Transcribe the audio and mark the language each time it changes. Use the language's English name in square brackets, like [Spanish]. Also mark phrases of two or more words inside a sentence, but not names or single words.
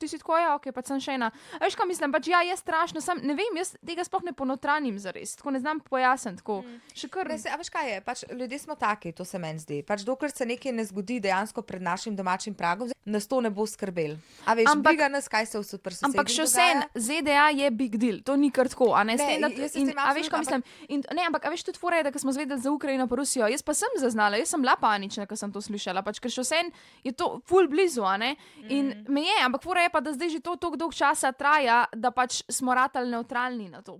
[Slovenian] Ti si tako, ja, okej, pač sem še ena. A veš, kaj mislim, pač ja, je strašno, sam ne vem, jaz tega sploh ne ponotranim zares. Tako ne znam pojasniti, tako. Še kar. A veš, kaj je, pač ljudje smo taki, to se meni zdi. Pač dokler se nekaj ne zgodi dejansko pred našim domačim pragom, nas to ne bo skrbel. A veš, briga nas, kaj se v super sosedih ampak še vse, ZDA je [English] big deal, [Slovenian] to ni kar tako, a ne? A veš, kaj mislim? Ne, ampak a veš, tudi fora je, da ko smo zvedeli za Ukrajino pa Rusijo, jaz pa sem zaznala, jaz sem bila panična, ko sem to slišala, pač ker še vse je to ful blizu, a ne? In me je, ampak fora je pa, da zdaj že to toliko dolg časa traja, da pač smo ratali neutralni na to.